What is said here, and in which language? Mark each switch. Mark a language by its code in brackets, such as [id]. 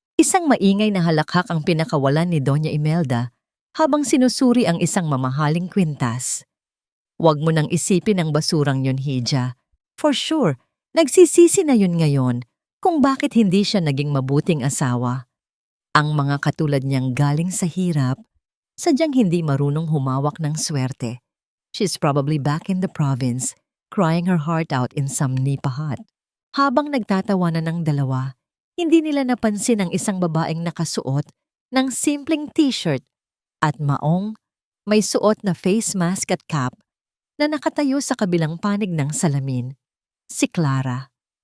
[tl] Isang maingay na halakhak ang pinakawalan ni Doña Imelda habang sinusuri ang isang mamahaling kwintas. Huwag mo nang isipin ang basurang yun, Hija. [en] For sure, [tl] nagsisisi na yun ngayon kung bakit hindi siya naging mabuting asawa. Ang mga katulad niyang galing sa hirap, sadyang hindi marunong humawak ng swerte. [en] She's probably back in the province, crying her heart out in some nipa hut. [tl] Habang nagtatawanan ng dalawa, hindi nila napansin ang isang babaeng nakasuot ng simpleng t-shirt at maong may suot na face mask at cap na nakatayo sa kabilang panig ng salamin. Si Clara.